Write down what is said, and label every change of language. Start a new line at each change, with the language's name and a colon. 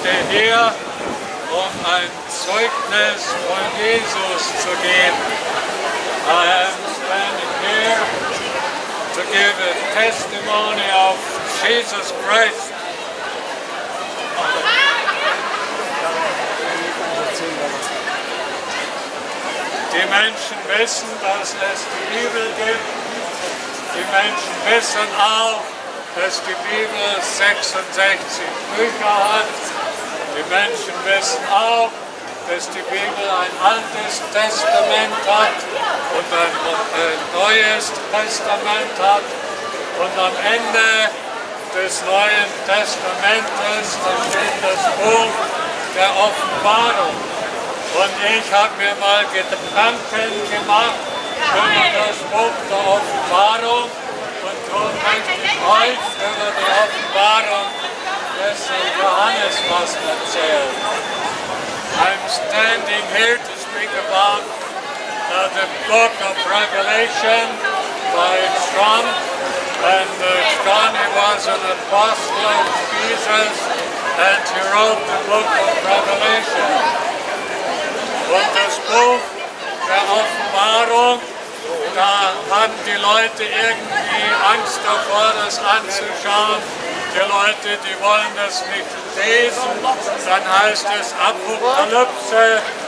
German: hier, um ein Zeugnis von Jesus zu geben.
English: I am standing here to give a testimony of Jesus Christ.
German: Die Menschen wissen, dass es die Bibel gibt. Die Menschen wissen auch, dass die Bibel 66 Bücher hat. Die Menschen wissen auch, dass die Bibel ein Altes Testament hat und ein Neues Testament hat. Und am Ende des Neuen Testamentes steht das Buch der Offenbarung. Und ich habe mir mal Gedanken gemacht über das Buch der Offenbarung. Und darum möchte ich euch über die Offenbarung des Johannes was erzählen.
English: I'm standing here to speak about the book of Revelation by Thron. And John, he was an apostle of Jesus, and he wrote the book of Revelation.
German: Und das Buch der Offenbarung, da haben die Leute irgendwie Angst davor, das anzuschauen. Die Leute, die wollen das nicht lesen. Dann heißt es Apokalypse.